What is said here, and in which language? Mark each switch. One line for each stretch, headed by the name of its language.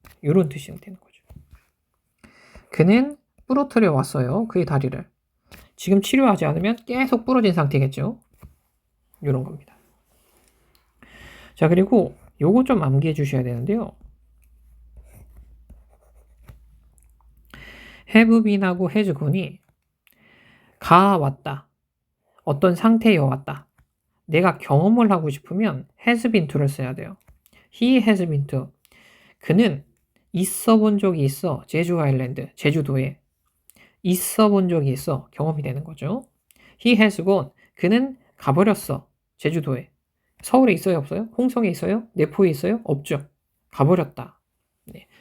Korean: 이런 뜻이 되는 거죠. 그는 부러뜨려 왔어요. 그의 다리를. 지금 치료하지 않으면 계속 부러진 상태겠죠. 이런 겁니다. 자, 그리고 요거 좀 암기해 주셔야 되는데요. have been하고 has gone이 왔다. 어떤 상태에 왔다. 내가 경험을 하고 싶으면 has been to를 써야 돼요.
English: He has been to.
Korean: 그는 있어 본 적이 있어. 제주 아일랜드, 제주도에. 있어 본 적이 있어. 경험이 되는 거죠.
English: He has gone.
Korean: 그는 가버렸어. 제주도에. 서울에 있어요? 없어요? 홍성에 있어요? 내포에 있어요? 없죠. 가버렸다. 네.